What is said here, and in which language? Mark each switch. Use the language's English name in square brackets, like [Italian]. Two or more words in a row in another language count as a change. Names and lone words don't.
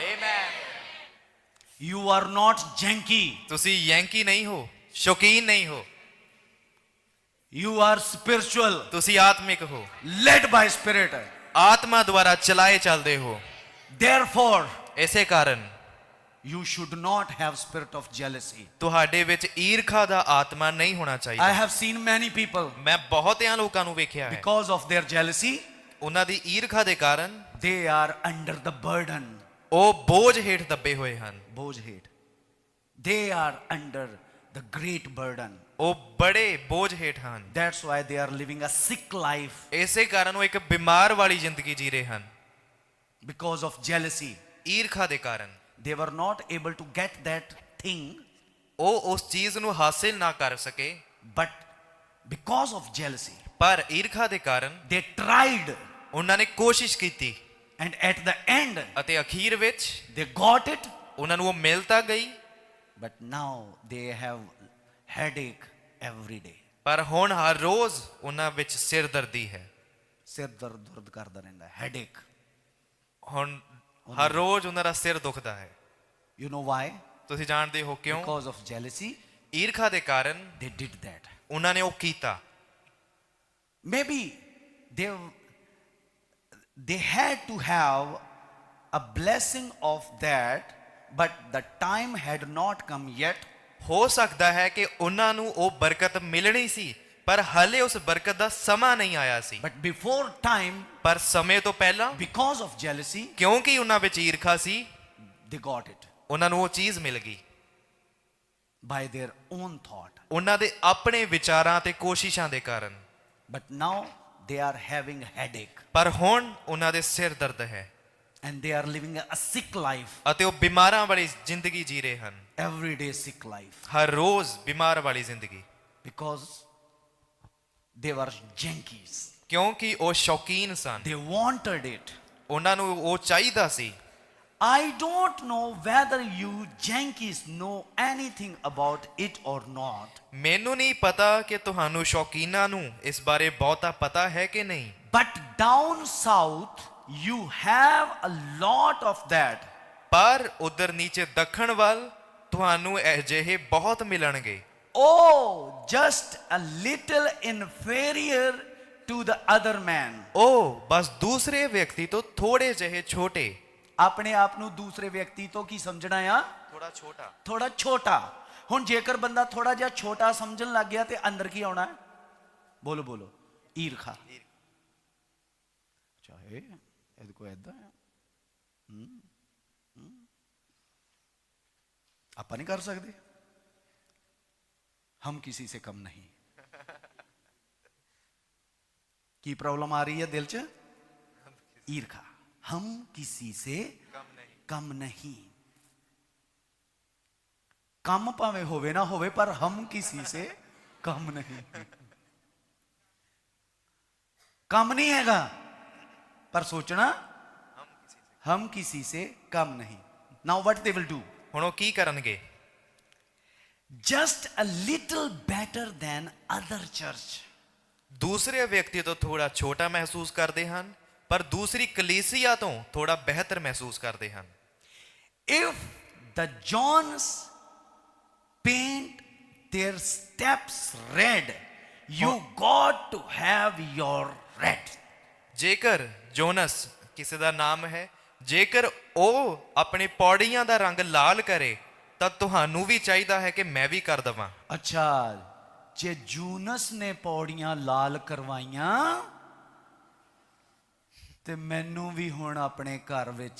[English] You are not junkie. [Punjabi] ਤੁਸੀਂ ਯੈਂਕੀ ਨਹੀਂ ਹੋ, ਸ਼ੌਕੀਨ ਨਹੀਂ ਹੋ, [English] You are spiritual. [Punjabi] ਤੁਸੀਂ ਆਤਮਿਕ ਹੋ, [English] Led by spirit, [Punjabi] ਆਤਮਾ ਦੁਆਰਾ ਚਲਾਏ ਚੱਲਦੇ ਹੋ। [English] Therefore, [Punjabi] ਇਸੇ ਕਾਰਨ [English] you should not have spirit of jealousy. [Punjabi] ਤੁਹਾਡੇ ਵਿੱਚ ਈਰਖਾ ਦਾ ਆਤਮਾ ਨਹੀਂ ਹੋਣਾ [English] I [Punjabi] ਚਾਹੀਦਾ। [English] have seen many people, [Punjabi] ਮੈਂ ਬਹੁਤਿਆਂ ਲੋਕਾਂ ਨੂੰ ਵੇਖਿਆ ਹੈ, [English] because of their jealousy, [Punjabi] ਉਹਨਾਂ ਦੀ ਈਰਖਾ ਦੇ ਕਾਰਨ [English] they are under the burden. [Punjabi] ਉਹ ਬੋਝ ਹੇਠ ਦੱਬੇ ਹੋਏ ਹਨ। ਬੋਝ ਹੇਠ। [English] They are under the great burden. [Punjabi] ਉਹ ਬੜੇ ਬੋਝ ਹੇਠ ਹਨ। [English] That's why they are living a sick life, [Punjabi] ਇਸੇ ਕਾਰਨ ਉਹ ਇੱਕ ਬਿਮਾਰ ਵਾਲੀ ਜ਼ਿੰਦਗੀ ਜੀ ਰਹੇ ਹਨ। [English] because of jealousy. [Punjabi] ਈਰਖਾ ਦੇ ਕਾਰਨ [English] They were not able to get that thing, [Punjabi] ਉਹ ਉਸ ਚੀਜ਼ ਨੂੰ ਹਾਸਿਲ ਨਾ ਕਰ ਸਕੇ, [English] but because of jealousy, [Punjabi] ਪਰ ਈਰਖਾ ਦੇ ਕਾਰਨ [English] they tried, [Punjabi] ਉਹਨਾਂ ਨੇ ਕੋਸ਼ਿਸ਼ ਕੀਤੀ [English] and at the end, [Punjabi] ਅਤੇ ਅਖੀਰ ਵਿੱਚ [English] they got it, [Punjabi] ਉਹਨਾਂ ਨੂੰ ਉਹ ਮਿਲ ਤਾਂ ਗਈ, [English] but now they have headache every day. [Punjabi] ਪਰ ਹੁਣ ਹਰ ਰੋਜ਼ ਉਹਨਾਂ ਵਿੱਚ ਸਿਰ ਦਰਦੀ ਹੈ। ਸਿਰ ਦਰਦ ਕਰਦਾ ਰਹਿੰਦਾ, headache. ਹੁਣ ਹਰ ਰੋਜ਼ ਉਹਨਾਂ ਦਾ ਸਿਰ ਦੁਖਦਾ ਹੈ। [English] You know why? [Punjabi] ਤੁਸੀਂ ਜਾਣਦੇ ਹੋ ਕਿਉਂ? [English] Because of jealousy, [Punjabi] ਈਰਖਾ ਦੇ ਕਾਰਨ [English] they did that. [Punjabi] ਉਹਨਾਂ ਨੇ ਉਹ ਕੀਤਾ। [English] Maybe they had to have a blessing of that, but the time had not come yet. [Punjabi] ਹੋ ਸਕਦਾ ਹੈ ਕਿ ਉਹਨਾਂ ਨੂੰ ਉਹ ਬਰਕਤ ਮਿਲਣੀ ਸੀ, ਪਰ ਹਲੇ ਉਸ ਬਰਕਤ ਦਾ ਸਮਾਂ ਨਹੀਂ ਆਇਆ ਸੀ। [English] But before time, [Punjabi] ਪਰ ਸਮੇਂ ਤੋਂ ਪਹਿਲਾਂ [English] because of jealousy, [Punjabi] ਕਿਉਂਕਿ ਉਹਨਾਂ ਵਿੱਚ ਈਰਖਾ ਸੀ, [English] they got it [Punjabi] ਉਹਨਾਂ ਨੂੰ ਉਹ ਚੀਜ਼ ਮਿਲ ਗਈ [English] by their own thought. [Punjabi] ਉਹਨਾਂ ਦੇ ਆਪਣੇ ਵਿਚਾਰਾਂ ਤੇ ਕੋਸ਼ਿਸ਼ਾਂ ਦੇ ਕਾਰਨ। [English] But now they are having headache, [Punjabi] ਪਰ ਹੁਣ ਉਹਨਾਂ ਦੇ ਸਿਰ ਦਰਦ ਹੈ [English] and they are living a sick life, [Punjabi] ਅਤੇ ਉਹ ਬਿਮਾਰਾਂ ਵਾਲੀ ਜ਼ਿੰਦਗੀ ਜੀ ਰਹੇ ਹਨ। [English] every day sick life, [Punjabi] ਹਰ ਰੋਜ਼ ਬਿਮਾਰ ਵਾਲੀ ਜ਼ਿੰਦਗੀ, [English] because they were junkies. [Punjabi] ਕਿਉਂਕਿ ਉਹ ਸ਼ੌਕੀਨ ਸਨ। [English] They wanted it. [Punjabi] ਉਹਨਾਂ ਨੂੰ ਉਹ ਚਾਹੀਦਾ ਸੀ। [English] I don't know whether you junkies know anything about it or not. [Punjabi] ਮੈਨੂੰ ਨਹੀਂ ਪਤਾ ਕਿ ਤੁਹਾਨੂੰ ਸ਼ੌਕੀਨਾਂ ਨੂੰ ਇਸ ਬਾਰੇ ਬਹੁਤਾ ਪਤਾ ਹੈ ਕਿ ਨਹੀਂ, [English] But down south, you have a lot of that. [Punjabi] ਪਰ ਉਧਰ ਨੀਚੇ ਦੱਖਣ ਵੱਲ ਤੁਹਾਨੂੰ ਅਜਿਹੇ ਬਹੁਤ ਮਿਲਣਗੇ। [English] Oh, just a little inferior to the other man. [Punjabi] ਉਹ ਬਸ ਦੂਸਰੇ ਵਿਅਕਤੀ ਤੋਂ ਥੋੜੇ ਜਿਹੇ ਛੋਟੇ। ਆਪਣੇ ਆਪ ਨੂੰ ਦੂਸਰੇ ਵਿਅਕਤੀ ਤੋਂ ਕੀ ਸਮਝਣਾ ਆ? ਥੋੜਾ ਛੋਟਾ। ਥੋੜਾ ਛੋਟਾ। ਹੁਣ ਜੇਕਰ ਬੰਦਾ ਥੋੜਾ ਜਿਹਾ ਛੋਟਾ ਸਮਝਣ ਲੱਗ ਗਿਆ ਤੇ ਅੰਦਰ ਕੀ ਆਉਣਾ ਹੈ? ਬੋਲੋ ਬੋਲੋ, ਈਰਖਾ। ਚਾਹੇ ਇਹਦੇ ਕੋ ਐਦਾਂ ਆ, ਆਪਾਂ ਨਹੀਂ ਕਰ ਸਕਦੇ, [Hindi] हम किसी से कम नहीं। [Punjabi] ਕੀ ਪ੍ਰੌਬਲਮ ਆ ਰਹੀ ਹੈ ਦਿਲ 'ਚ? [Hindi] ईर्खा। हम किसी से कम नहीं। [Punjabi] ਕਮ ਭਾਵੇਂ ਹੋਵੇ ਨਾ ਹੋਵੇ, [Hindi] पर हम किसी से कम नहीं। कम नहीं हैगा, पर सोचना हम किसी से कम नहीं. [English] Now what they will do? [Punjabi] ਹੁਣ ਉਹ ਕੀ ਕਰਨਗੇ? [English] Just a little better than other church. [Punjabi] ਦੂਸਰੇ ਵਿਅਕਤੀ ਤੋਂ ਥੋੜਾ ਛੋਟਾ ਮਹਿਸੂਸ ਕਰਦੇ ਹਨ, ਪਰ ਦੂਸਰੀ ਕਲੀਸਿਆ ਤੋਂ ਥੋੜਾ ਬਿਹਤਰ ਮਹਿਸੂਸ ਕਰਦੇ ਹਨ. [English] If the Johns paint their steps red, you got to have your red. [Punjabi] ਜੇਕਰ ਜੋਨਸ ਕਿਸੇ ਦਾ ਨਾਮ ਹੈ, ਜੇਕਰ ਉਹ ਆਪਣੀ ਪੌੜੀਆਂ ਦਾ ਰੰਗ ਲਾਲ ਕਰੇ ਤਾਂ ਤੁਹਾਨੂੰ ਵੀ ਚਾਹੀਦਾ ਹੈ ਕਿ ਮੈਂ ਵੀ ਕਰ ਦਵਾਂ. ਅੱਛਾ, ਜੇ ਜੂਨਸ ਨੇ ਪੌੜੀਆਂ ਲਾਲ ਕਰਵਾਈਆਂ ਤੇ ਮੈਨੂੰ ਵੀ ਹੁਣ ਆਪਣੇ ਘਰ ਵਿੱਚ